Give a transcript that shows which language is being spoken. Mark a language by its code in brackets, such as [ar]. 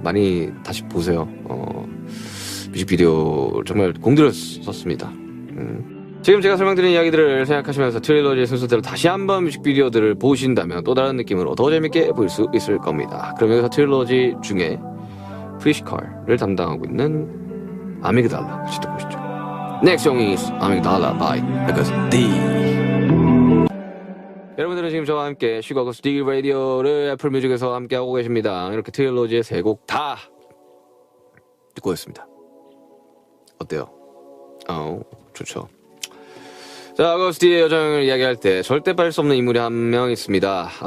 [ko] 많이 다시 보세요. 뮤직비디오 정말 공들여 썼습니다. 지금 제가 설명드린 이야기들을 생각하시면서 트릴러지의 순서대로 다시 한번 뮤직비디오들을 보신다면 또 다른 느낌으로 더 재밌게 볼 수 있을 겁니다. 그럼 여기서 트릴러지 중에 프리시컬을 담당하고 있는 아미그달라 같이 듣고 오시죠. [en] Next song is 아미그달라 by August D. [ko] 여러분들은 지금 저와 함께 슈가 어거스트 D 라디오를 애플 뮤직에서 함께하고 계십니다. 이렇게 트릴러지의 3곡 다 듣고 있습니다. 어때요? 좋죠. 자, 어거스트의 여정을 이야기할 때 절대 빠질 수 없는 인물이 한 명 있습니다.